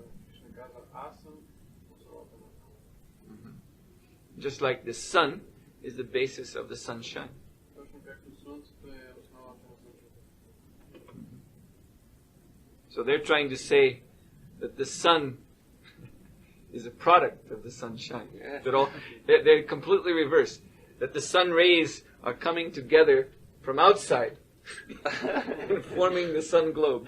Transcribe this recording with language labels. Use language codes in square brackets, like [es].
[bg] Кришна казва, аз съм основата на това. [en] Just like the sun is the basis of the sunshine. [bg] Точно както слънцето е основата на слънцето. [en] So they're trying to say that the sun is a product of the sunshine. They're completely reversed. That the sun rays are coming together from outside and forming the sun globe.